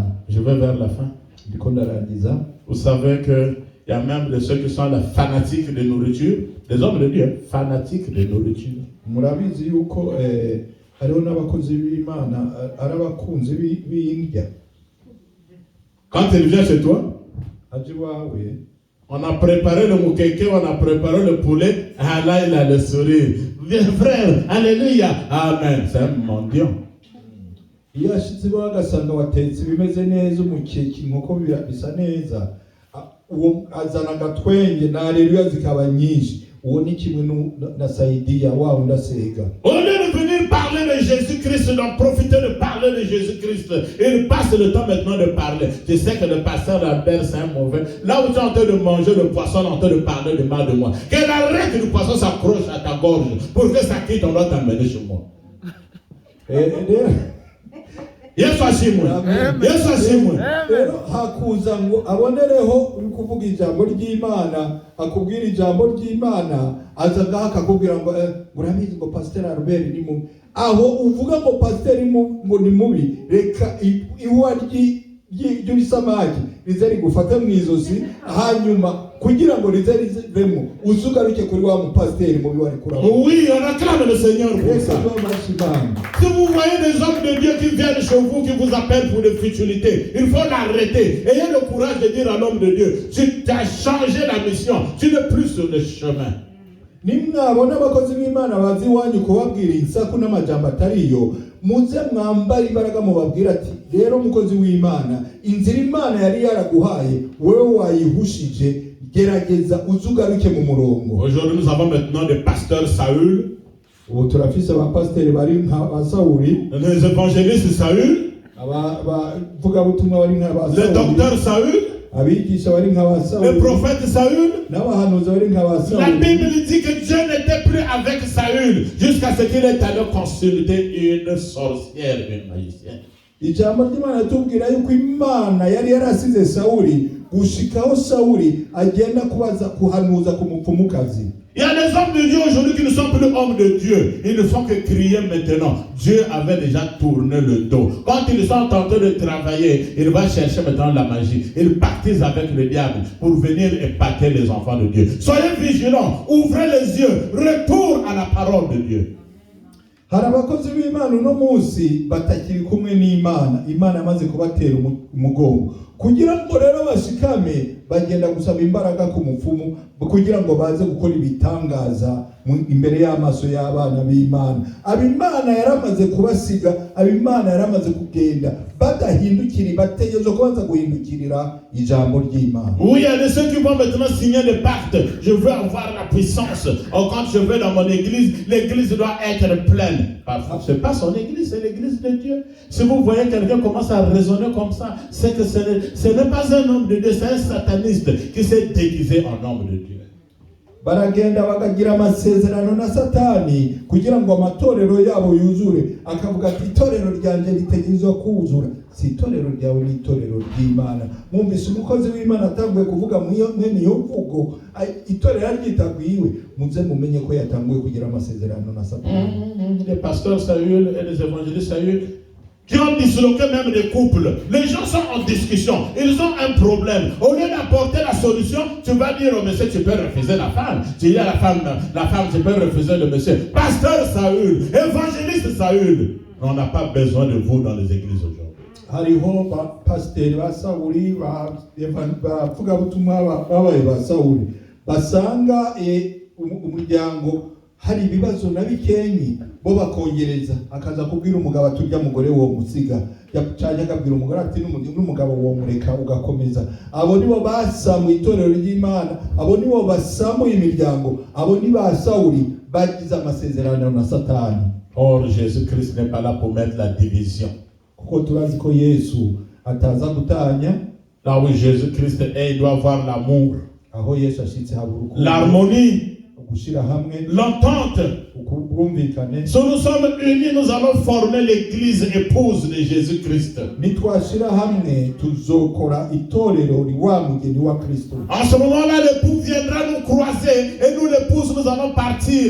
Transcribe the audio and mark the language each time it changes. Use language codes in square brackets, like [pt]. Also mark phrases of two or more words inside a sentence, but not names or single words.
[fr] Je vais vers la fin. [rn] Ndiko ndarangiza. [fr] Vous savez que il y a même de ceux qui sont la fanatiques de nourriture, des hommes de Dieu fanatiques de nourriture. [rn] Murabizi yuko hariho n'abakozi b'Imana arabakunzi b'indya. [fr] Quand il vient chez toi, on a préparé le moukeke, on a préparé le poulet. Ah là, il a le sourire. Viens frère, alléluia, amen. C'est un mendiant. [rn] Iyo ashitse bagasanga watetse bimeze neza umukeke inkoko bisa neza uwo azana agatwenge na haleluya zikaba nyinshi uwo ni kimwe na Saidia wao ndasega. [fr] Au lieu de venir parler de Jésus-Christ, d'en profiter de parler de Jésus-Christ, il passe le temps maintenant de parler. Tu sais que le pasteur Albert c'est un mauvais. Là où tu es en train de manger le poisson, en train de parler de mal de moi. Qu'elle arrête que le poisson s'accroche à ta gorge pour que ça quitte, on doit t'amener chez moi. [rn] Yesu ashimwe. Yesu ashimwe. Rero hakuza ngo abonereho uri kuvuga ijambo ry'Imana akubwira ijambo ry'Imana aza ngaha akakubwira ngo murabizi ngo Pastor Albert ni mubi aho uvuga ngo Pastor ngo ni mubi reka iwa ry'isamaki rize rigufata mu izosi hanyuma kugira ngo rize rivemo uzugaruke kuri wa mupasiteri mubi wari kuraba. [fr] Oui, on acclame le Seigneur pour ça. Si vous voyez des hommes de Dieu qui viennent chez vous, qui vous appellent pour des futilités, il faut l'arrêter. Ayez le courage de dire à l'homme de Dieu, tu t'as changé la mission, tu n'es plus sur le chemin. [rn] Nimwabona abakozi b'Imana bazi iwanyu kubabwira insaku n'amajambo atariyo muze mwambara imbaraga mubabwira ati rero mukozi w'Imana inzira Imana yari yaraguhaye wewe wayihushije gerageza uzugaruke mu murongo. [fr] Aujourd'hui nous avons maintenant des pasteurs Saül, [rn] ubu turafise abapasiteri bari nka Sauli, [fr] les évangélistes Saül, [rn] abavuga butumwa bari nka [fr] le docteur Saül, [rn] abigisha bari nka ba [fr] le [rn] Sawuli [fr] prophète Saül. [rn] n'abahanuzi bari nka ba [fr] La [rn] Sawuli. [fr] Bible dit que Dieu n'était plus avec Saül jusqu'à ce qu'il est allé consulter une sorcière, une magicienne. [rn] Ijambo ry'Imana ritubwira yuko Imana yari yarasize Sawuli gushikaho Sawuli agenda kuhanuza ku mupfumukazi. [fr] Il y a des hommes de Dieu aujourd'hui qui ne sont plus hommes de Dieu. Ils ne font que crier maintenant. Dieu avait déjà tourné le dos. Quand ils sont en train de travailler, il va chercher maintenant la magie. Ils pactisent avec le diable pour venir épater les enfants de Dieu. Soyez vigilants, ouvrez les yeux, retour à la parole de Dieu. [rn] Hari abakozi b'Imana uno munsi batakiri kumwe n'Imana. Imana amaze kubatera umugongo. Kugira ngo rero bashikame bagenda gusaba imbaraga ku mupfumu kugira ngo baze gukora ibitangaza imbere y'amaso y'abana b'Imana. Abimana yaramaze kubasiga, abimana yaramaze kugenda badahindukiri, bategereje kubanza guhindukirira ijambo ry'Imana. [fr] Oui, il y a de ceux qui vont maintenant signer des pactes. Je veux avoir la puissance. Or, quand je vais dans mon église, l'église doit être pleine. Parfois, ce n'est pas son église, c'est l'église de Dieu. Si vous voyez quelqu'un commence à raisonner comme ça, c'est que ce n'est pas un homme de Dieu, c'est un sataniste qui s'est déguisé en homme de Dieu. [rn] Baragenda bakagira amasezerano na Satani kugira ngo amatorero yabo yuzure, akavuga ati itorero ryanje ritegerezwa kuzura. Si itorero ryawe ni itorero ry'Imana. Mwumvise umukozi w'Imana atanguye kuvuga mwene iyo mvugo, itorero ryitagwiwe, muze mumenye ko yatanguye kugira amasezerano na Satani. [fr] Les pasteurs Saül et les évangélistes Saül qui ont disloqué même des couples. Les gens sont en discussion, ils ont un problème. Au lieu d'apporter la solution, tu vas dire au monsieur, tu peux refuser la femme. Tu dis à la femme, tu peux refuser le monsieur. Pasteur Saül, évangéliste Saül, on n'a pas besoin de vous dans les églises aujourd'hui. [rn] Hariho pasiteri ba Sawuli bavuga butumwa babaye ba Sawuli basanga umuryango hari ibibazo na bikenyi bo bakongereza, akaza kubwira umugabo aturya mugore wo musiga cyane, akabwira umugore ati n'umugabo wo mureka ugakomeza. Abo nibo basamu itorero ry'Imana, abo nibo basamu imiryango, abo ni ba Sawuli bagize amasezerano na Satani. [fr] Or Jésus-Christ n'est pas là pour mettre la division. [rn] Kuko turazi ko Yesu ataza gutanya. [fr] Là où Jésus-Christ est, il doit avoir l'amour, [rn] aho Yesu ashitse haburuko, [fr] l'harmonie, [rn] gushira hamwe, [fr] l'entente. Si nous sommes unis, nous allons former l'église épouse de Jésus-Christ. En ce moment-là, l'époux viendra nous croiser et nous, l'épouse, nous allons partir.